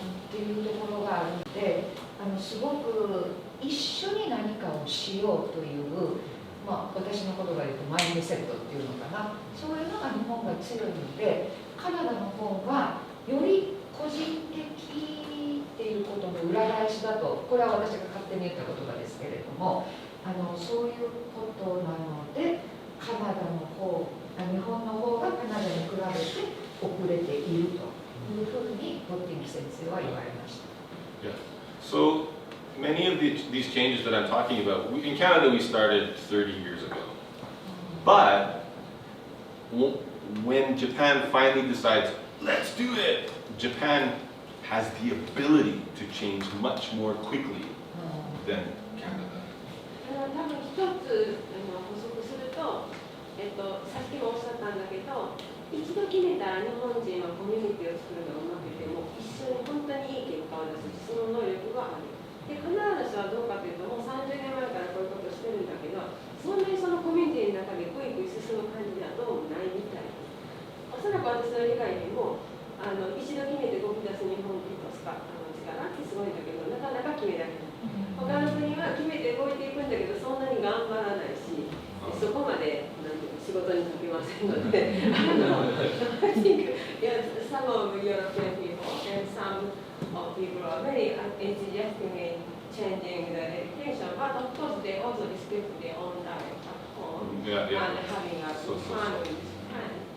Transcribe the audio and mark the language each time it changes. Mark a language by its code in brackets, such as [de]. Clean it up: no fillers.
[ja] ていうところがあるので、すごく一緒に何かをしようという、まあ、私の言葉で言うとマインドセットっていうのかな、そういうのが日本が強いので、カナダの方がより個人的っていうことの裏返しだと、これは私が勝手に言った言葉ですけれども、そういうことなので、カナダの方、日本の方がカナダに比べて遅れているというふうにポッティング先生は言われました。 [en] Yeah. So many of these changes that I'm talking about, in Canada we started 30 years ago. But when Japan finally decides, let's do it, Japan has the ability to change much more quickly than Canada. [ja] 多分一つ補足すると、さっきもおっしゃったんだけど、一度決めたら日本人はコミュニティを作るのがうまくても一緒に本当にいい結果を出すし、その能力がある。で、カナダの人はどうかというと、もう30年前からこういうことをしてるんだけど、そんなにそのコミュニティの中でグイグイ進む感じではどうもないみたいです。おそらく私の理解でも、一度決めて動き出す日本人の力ってすごいんだけど、なかなか決められない。他の国は決めて動いていくんだけど、そんなに頑張らないし、そこまで仕事にかけませんので、 [en] I think some of European people and some of people are very enthusiastic in changing the education, but of course they also respect their own diet at home and having a good family in Japan.